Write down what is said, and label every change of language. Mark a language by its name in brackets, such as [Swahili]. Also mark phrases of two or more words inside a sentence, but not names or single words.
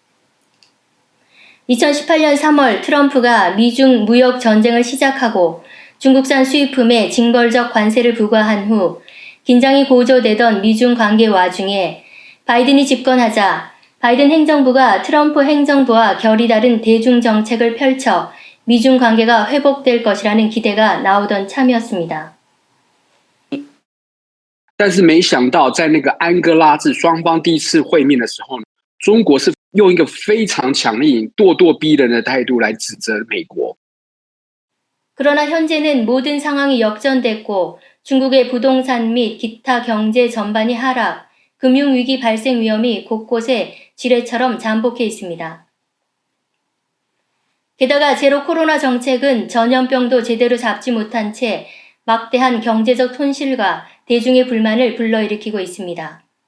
[Korean] 2018년 3월 트럼프가 미중 무역 전쟁을 시작하고 중국산 수입품에 징벌적 관세를 부과한 후 긴장이 고조되던 미중 관계 와중에 바이든이 집권하자 바이든 행정부가 트럼프 행정부와 결이 다른 대중 정책을 펼쳐 미중 관계가 회복될 것이라는 기대가 나오던 참이었습니다. [Chinese] 但是没想到，在那个安哥拉治双方第一次会面的时候，中国是用一个非常强硬、咄咄逼人的态度来指责美国。 [Korean] 그러나 현재는 모든 상황이 역전됐고 중국의 부동산 및 기타 경제 전반이 하락, 금융위기 발생 위험이 곳곳에 지뢰처럼 잠복해 있습니다. 게다가 제로 코로나 정책은 전염병도 제대로 잡지 못한 채 막대한 경제적 손실과 대중의 불만을 불러일으키고 있습니다.